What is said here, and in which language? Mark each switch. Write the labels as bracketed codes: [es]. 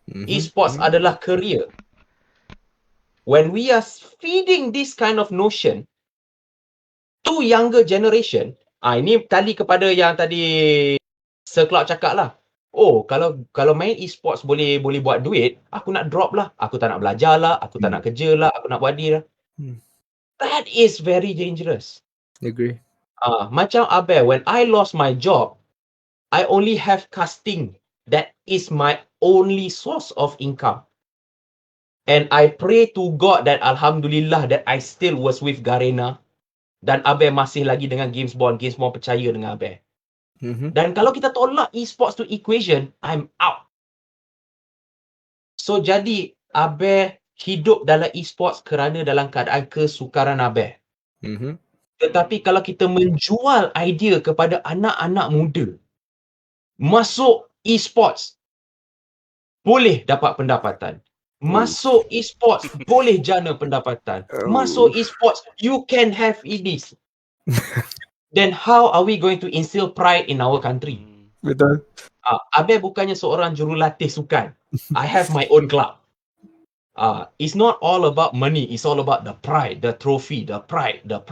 [ms] Esports adalah career. [en] When we are feeding this kind of notion to younger generation, [ms] ini tali kepada yang tadi Sir Cloud cakap lah. Oh, kalau main esports boleh buat duit, aku nak drop lah. Aku tak nak belajar lah, aku tak nak kerja lah, aku nak buat ni lah. [en] That is very dangerous. Agree. [ms] Macam [en] Abel, when I lost my job, I only have casting. That is my only source of income. And I pray to God that Alhamdulillah that I still was with Garena. [ms] Dan Abel masih lagi dengan Games Bond percaya dengan Abel. Dan kalau kita tolak esports [en] to equation, I'm out. [ms] So jadi Abel hidup dalam esports kerana dalam keadaan kesukaran Abel. Tetapi kalau kita menjual idea kepada anak-anak muda, masuk esports boleh dapat pendapatan. Masuk esports boleh jana pendapatan. Masuk esports [en] you can have this. Then how are we going to instill pride in our country? [ms] Betul. Abel bukannya seorang jurulatih sukan. [en] I have my own club. It's not all about money. It's all about the pride, the trophy, the pride.